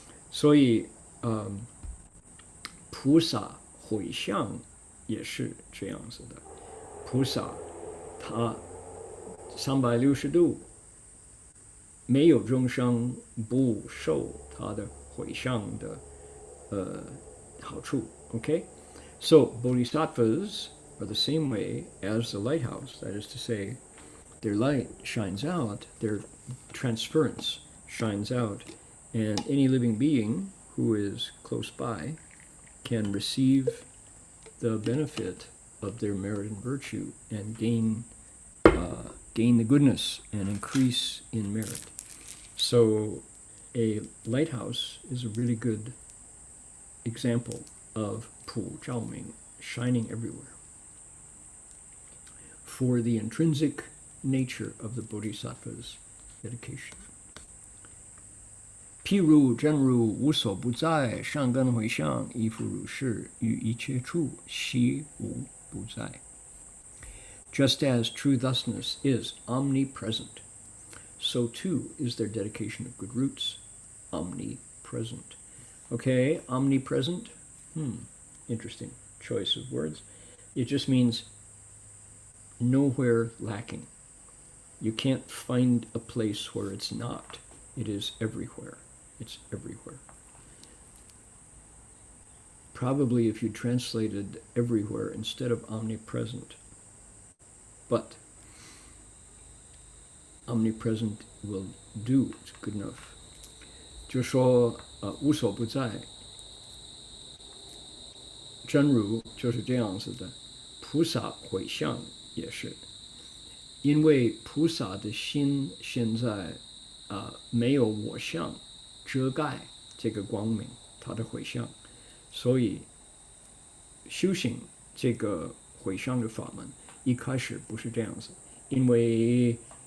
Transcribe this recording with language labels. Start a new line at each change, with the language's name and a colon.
Chinese: 所以菩萨回向也是这样子的，菩萨他360度没有众生不受他的回向的好处。
English: Okay, so bodhisattvas are the same way as the lighthouse. That is to say, their light shines out, their transference shines out, and any living being who is close by can receive the benefit of their merit and virtue and gain the goodness and increase in merit. So a lighthouse is a really good example of
Chinese: 普照明
English: shining everywhere for the intrinsic nature of the bodhisattva's dedication.
Chinese: 譬如真如无所不在，善根回向亦复如是，于一切处悉无不在。
English: Just as true thusness is omnipresent, so too is their dedication of good roots omnipresent. Okay, omnipresent. Interesting choice of words. It just means nowhere lacking. You can't find a place where it's not. It is everywhere. It's everywhere. Probably if you translated everywhere instead of omnipresent, but omnipresent will do. It's good enough.
Chinese: 就说无所不在，真如就是这样子的，菩萨回向也是，因为菩萨的心现在没有我相遮盖这个光明，他的回向，所以修行这个回向的法门一开始不是这样子，因为